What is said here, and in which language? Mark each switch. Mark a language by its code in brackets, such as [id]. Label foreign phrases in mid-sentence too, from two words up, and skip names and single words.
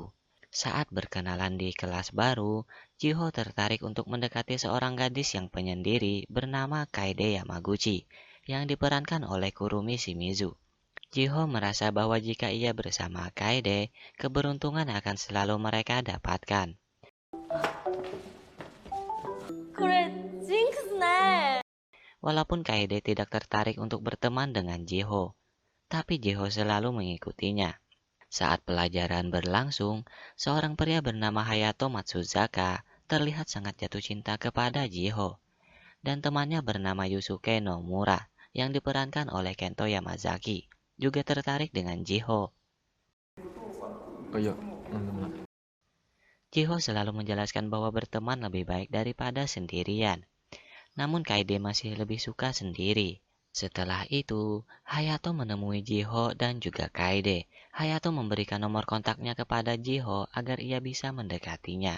[id] Saat berkenalan di kelas baru, Jiho tertarik untuk mendekati seorang gadis yang penyendiri bernama Kaede Yamaguchi yang diperankan oleh Kurumi Shimizu. Jiho merasa bahwa jika ia bersama Kaede, keberuntungan akan selalu mereka dapatkan. [ja] これジンクスね。 [id] Walaupun Kaede tidak tertarik untuk berteman dengan Jiho, tapi Jiho selalu mengikutinya. Saat pelajaran berlangsung, seorang pria bernama Hayato Matsuzaka terlihat sangat jatuh cinta kepada Jiho. Dan temannya bernama Yusuke Nomura yang diperankan oleh Kento Yamazaki juga tertarik dengan Jiho. [ja] いやなんでもない [id] Jiho selalu menjelaskan bahwa berteman lebih baik daripada sendirian. Namun Kaede masih lebih suka sendiri. Setelah itu, Hayato menemui Jiho dan juga Kaede. Hayato memberikan nomor kontaknya kepada Jiho agar ia bisa mendekatinya.